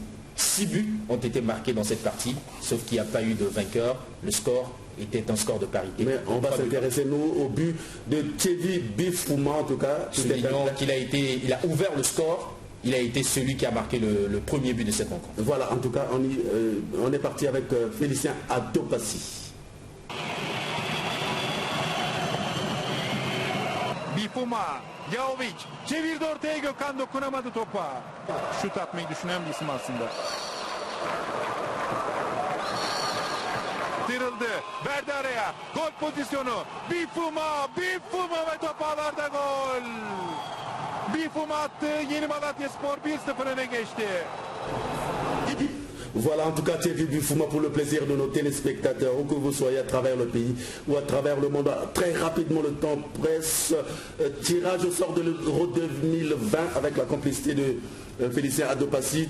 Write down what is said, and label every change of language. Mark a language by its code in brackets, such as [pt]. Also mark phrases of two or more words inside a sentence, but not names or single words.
[fr] 6 buts ont été marqués dans cette partie, sauf qu'il n'y a pas eu de vainqueur. Le score était un score de parité. Mais on va s'intéresser, nous, au but de Thierry Bifouma, en tout cas. Soulignons qu'il il a ouvert le score. Il a été celui qui a marqué le premier but de cette rencontre. Voilà, en tout cas, on est parti avec Félicien Adopasi. [tr] Bifouma, Yaovic, çevirdi ortaya Gökhan dokunamadı topa. Şut atmayı düşünen bir isim aslında. Tırıldı, verdi araya, gol pozisyonu. Bifouma ve top ağlarda gol. Bifouma attı, Yeni Malatyaspor 1-0 öne geçti. [fr] Voilà en tout cas Thierry Bifouma pour le plaisir de nos téléspectateurs, où que vous soyez à travers le pays ou à travers le monde. Très rapidement le temps presse. Tirage au sort de l'Euro 2020 avec la complicité de Félicien Adopasi.